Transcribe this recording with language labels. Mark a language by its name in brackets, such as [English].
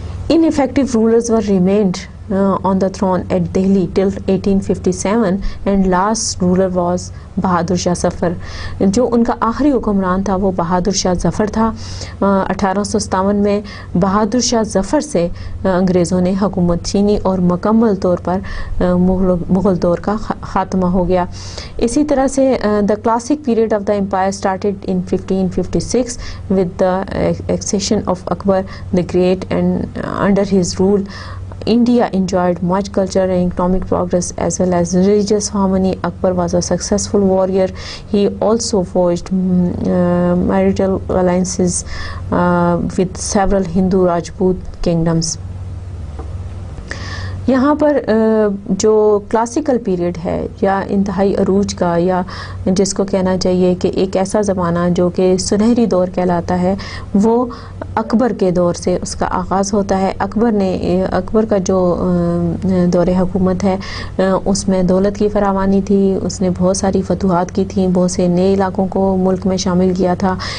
[English] Ineffective rulers were remained on the throne at Delhi till 1857 and last ruler was Bahadur Shah Zafar. [Urdu] جو ان کا آخری حکمران تھا وہ بہادر شاہ ظفر تھا. 1857 میں بہادر شاہ ظفر سے انگریزوں نے حکومت چھینی اور مکمل طور پر مغل دور کا خاتمہ ہو گیا. اسی طرح سے [English] the classic period of the empire started in 1556 with the accession of Akbar the Great, and under his rule India enjoyed much cultural and economic progress as well as religious harmony. Akbar was a successful warrior. He also forged marital alliances with several Hindu Rajput kingdoms. [Urdu] یہاں پر جو classical period ہے یا انتہائی عروج کا، یا جس کو کہنا چاہیے کہ ایک ایسا زمانہ جو کہ سنہری دور کہلاتا ہے، وہ اکبر کے دور سے اس کا آغاز ہوتا ہے. اکبر کا جو دور حکومت ہے اس میں دولت کی فراوانی تھی، اس نے بہت ساری فتوحات کی تھیں، بہت سے نئے علاقوں کو ملک میں شامل کیا تھا.